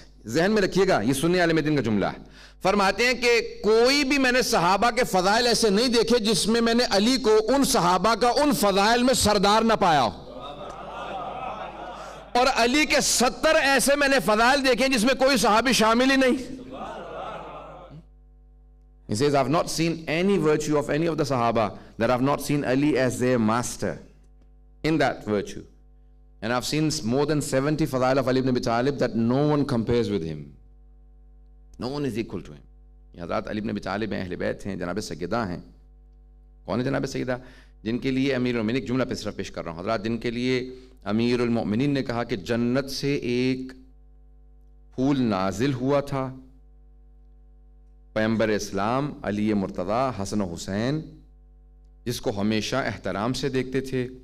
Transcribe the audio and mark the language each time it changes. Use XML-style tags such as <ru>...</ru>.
<ur>ذہن میں رکھیے گا, یہ سنی عالم دین کا جملہ ہے. فرماتے ہیں کہ کوئی بھی میں نے صحابہ کے فضائل ایسے نہیں دیکھے جس میں میں نے علی کو ان صحابہ کا ان فضائل میں سردار نہ پایا ہو, اور علی کے 70 ایسے میں نے فضائل دیکھے جس میں کوئی صحابی شامل ہی نہیں.</ur> <en>He says, I've not seen any virtue of any of the Sahaba that I've not seen Ali as their master in that virtue. And I've seen more than 70 fadail of Ali ibn Abi Talib that no one compares with him. No one is equal to him.</en> <ur>یہ حضرات علی ابن ابی طالب ہیں, اہل بیت ہیں, جناب سیدہ ہیں. کون ہے جناب سیدہ؟ جن کے لیے امیر المؤمنین ایک جملہ پہ صرف پیش کر رہا ہوں حضرات, جن کے لیے امیر المؤمنین نے کہا کہ جنت سے ایک پھول نازل ہوا تھا, پیغمبر اسلام علی مرتضیٰ حسن و حسین, جس کو ہمیشہ احترام سے دیکھتے تھے.</ur>